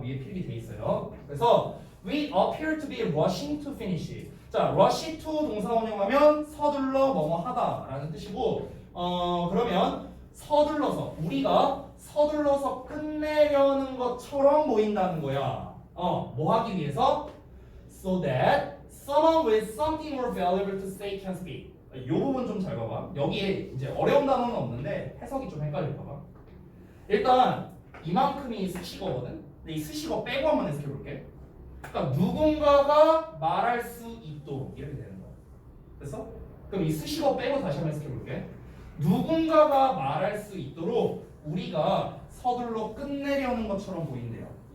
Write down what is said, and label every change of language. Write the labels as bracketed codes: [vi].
[ko] 위에 필기돼 있어요. 그래서 [en] we appear to be rushing to finish. [ko] 자, rush to 동사원형하면 서둘러 뭐뭐 하다라는 뜻이고 그러면 서둘러서 우리가 서둘러서 끝내려는 것처럼 보인다는 거야. 뭐 하기 위해서? [en] So that someone with something more valuable to say can speak. [ko] 이 부분 좀 잘 봐봐. 여기에 이제 어려운 단어는 없는데 해석이 좀 헷갈릴까 봐. 일단 이만큼이 수식어거든. 근데 이 수식어 빼고 한번 해석해 볼게. 그러니까 누군가가 말할 수 있도록 이렇게 되는 거야. 됐어? 그럼 이 수식어 빼고 다시 한번 해석해 볼게. 누군가가 말할 수 있도록 우리가 서둘러 끝내려는 것처럼 보인대요.